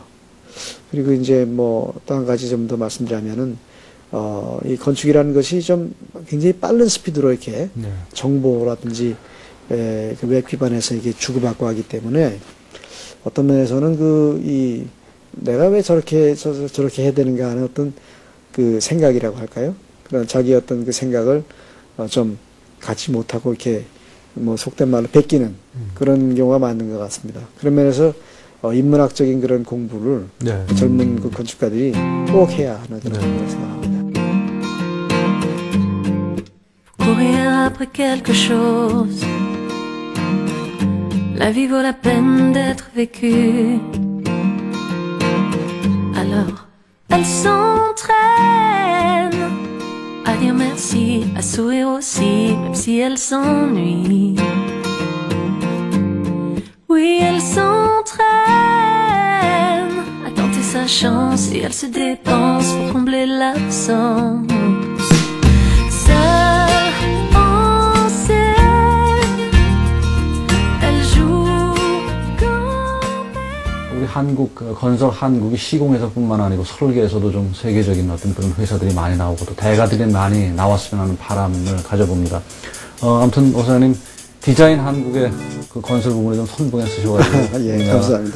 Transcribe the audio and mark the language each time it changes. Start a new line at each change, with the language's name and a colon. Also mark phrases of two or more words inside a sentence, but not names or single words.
Korean: 그리고 이제 또 한 가지 좀 더 말씀드리면은 이 건축이라는 것이 좀 굉장히 빠른 스피드로 이렇게 정보라든지 그 웹 기반에서 이게 주고받고 하기 때문에 어떤 면에서는 내가 왜 저렇게 해야 되는가 하는 어떤 그 생각이라고 할까요? 그런 자기 어떤 그 생각을 좀 갖지 못하고 이렇게 속된 말로 베끼는 그런 경우가 많은 것 같습니다. 그런 면에서 인문학적인 그런 공부를 젊은 그 건축가들이 꼭 해야 하는 그런 걸 생각합니다.
French: Courir après quelque chose, la vie vaut la peine d'être vécue. Alors, elle s'entraîne à dire merci, à sourire aussi, même si elle s'ennuie. Oui, elle s'entraîne à tenter sa chance et elle se dépense pour combler l'absence. Seule en scène, elle joue comme
Korean: 우리 한국 건설 한국이 시공에서뿐만 아니고 설계에서도 좀 세계적인 어떤 그런 회사들이 많이 나오고 또 대가들이 많이 나왔으면 하는 바람을 가져봅니다. 아무튼 오사님 디자인 한국의 그 건설 부분에 좀 선봉에 쓰셔가지고 예, 감사합니다.